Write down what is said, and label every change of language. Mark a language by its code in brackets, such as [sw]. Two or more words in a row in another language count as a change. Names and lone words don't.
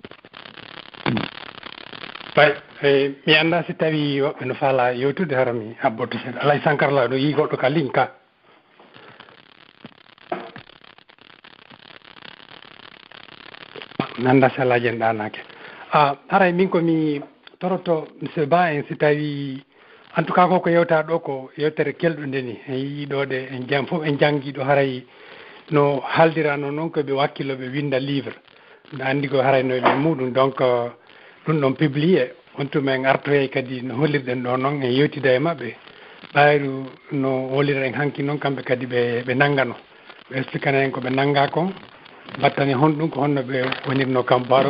[ff] ɓay mi annda si tawi woɓɓe no faala yewtude hara mi abboto seeɗa alay sankarla ɗo yi goɗɗo ka ligne ka mi annda si alaji en ɗanake haray min komi toroto monsieur Ba en si tawi en [fr] tout cas [ff] koko yewta ɗo ko yewtere kelɗude ni en yii ɗo de en jam fof en janggi ɗo haray no haaldirano noon koɓe wakkilo ɓe winda livre no anndi ko harayno ɓe muɗum donc ɗum ɗon publié on tuma en artoye kadi no hollirɗen ɗo noon en yewtida e maɓɓe ɓayru no holliren hanki noon kamɓe kadi ɓe nanggano ɓe expliquana en ko ɓe nangga kon battani honɗum ko honno ɓe wonirno camparo